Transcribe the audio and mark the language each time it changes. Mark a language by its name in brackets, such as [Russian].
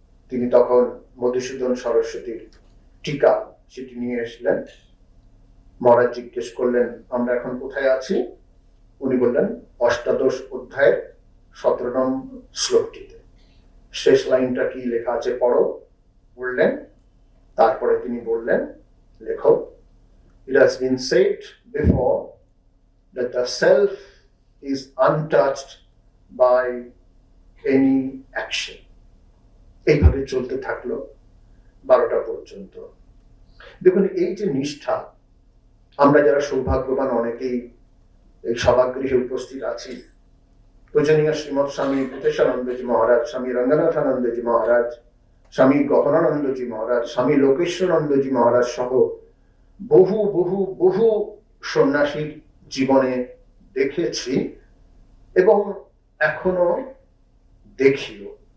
[Bangla] তিনি তখন মধুসূদন সরস্বতীর টিকা সেটি নিয়ে এসলেন। মহারাজ জিজ্ঞেস করলেন, আমরা এখন কোথায় আছি? উনি বললেন, 18 অধ্যায়ের 17 নম্বর শ্লোকটিতে। শেষ লাইনটা কি লেখা আছে পড়ো বললেন। তারপরে তিনি বললেন, লেখো, [English] it has been said before that the self is untouched by any action. [Bangla] এইভাবে চলতে থাকলো 12টা পর্যন্ত। দেখুন, এই যে নিষ্ঠা, আমরা যারা সৌভাগ্যবান অনেকেই এই সভাগৃহে উপস্থিত আছি, পূজনীয় শ্রীমৎ স্বামী ভূতেশানন্দজি মহারাজ, স্বামী রঙ্গনাথানন্দজি মহারাজ, স্বামী গহনানন্দজি মহারাজ, স্বামী লোকেশ্বরানন্দজি মহারাজ সহ বহু বহু বহু সন্ন্যাসীর জীবনে দেখেছি এবং এখনো দেখিও।